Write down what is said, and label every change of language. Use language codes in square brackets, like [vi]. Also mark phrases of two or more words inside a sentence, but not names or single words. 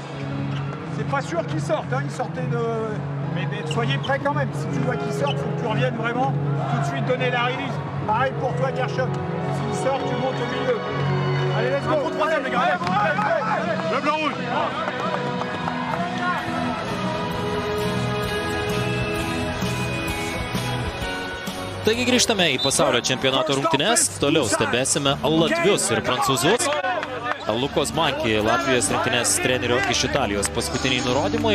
[fr] C'est pas sûr qu'ils sortent, hein. Ils sortaient de... Mais soyez prêts quand même. Si tu vois qu'ils sortent, il faut que tu reviennes vraiment tout de suite donner la release. Pareil pour toi, Gershon. S'ils sortent, tu montes au milieu. Allez, [en] let's go. [fr] Troisième, les gars. Le blanc rouge. [lt] Taigi grįžtame į pasaulio čempionato rungtynes. Toliau stebėsime latvius ir prancūzus. Lukos Manki, Latvijos rinktinės trenerio iš Italijos paskutiniai nurodymai.